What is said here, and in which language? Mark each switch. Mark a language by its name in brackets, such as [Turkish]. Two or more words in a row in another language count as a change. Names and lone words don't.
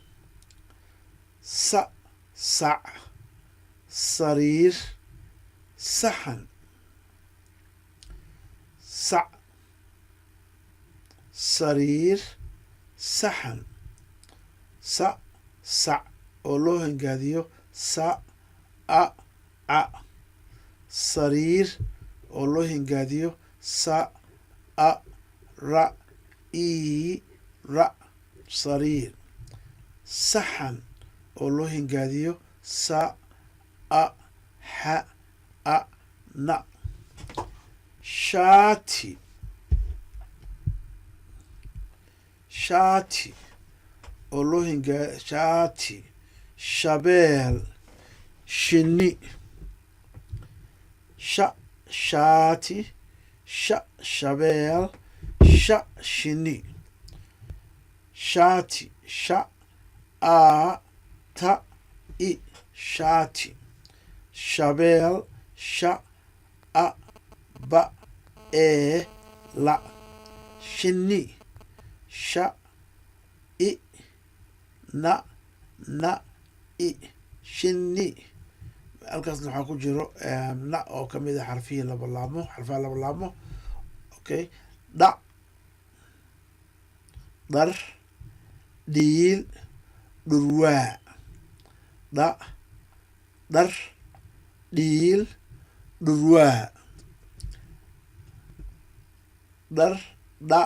[Somali] sa sac sariir saxan sac sariir saxan sa sac oo loo hingaadiyo sa a a sariir oo loo hingaadiyo sa a ra i ra sariir saxan oo loo hingaadiyo sa a ha a na shaati shaati oo loo hingaadiyo shaati shabeel shinni shaati shabeel shinni shaati a ta i shaati shabeel a ba la shinni i na i shinni halkaasna waxaa ku jiro na oo kamid a xarfaha labalaabmo okay dhac dhar dhiil dhurwaa dhar dhiil dhurwaa dhar dha